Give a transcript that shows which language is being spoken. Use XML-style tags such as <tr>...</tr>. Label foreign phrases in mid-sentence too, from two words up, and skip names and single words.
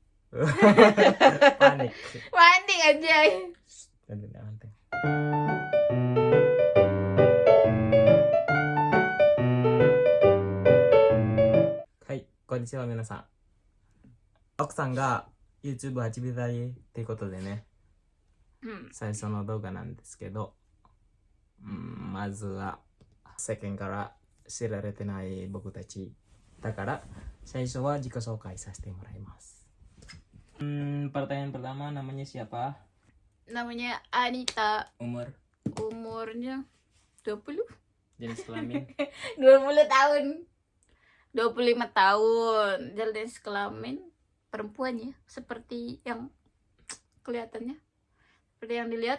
<id>Panik. Panik aja. Nanti nanti. Hai,</id> <ja>こんにちは皆さん. 奥さんが YouTube 始めたいっていうことでね、最初の動画なんですけど、まずは世間から知られてない僕たちだから最初は自己紹介させてもらいます。</ja> <id>Pertanyaan pertama, namanya siapa? Namanya Anita. Umur? Umurnya 20. Jenis kelamin? 20 tahun. 25 tahun. Jenis kelamin perempuan ya, seperti yang kelihatannya, seperti yang dilihat.</id>